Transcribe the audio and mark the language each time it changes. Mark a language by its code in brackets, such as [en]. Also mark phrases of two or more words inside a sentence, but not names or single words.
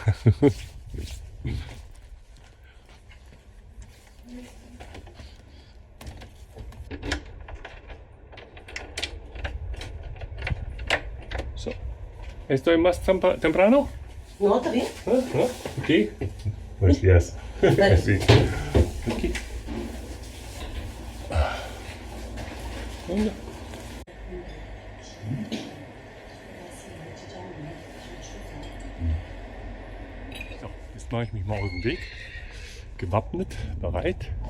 [es] So. ¿Estoy más temprano? No, está bien. ¿No? Okay. Buenos días. Sí. Okay. [de] So, jetzt mache ich mich mal auf den Weg. Gewappnet, bereit.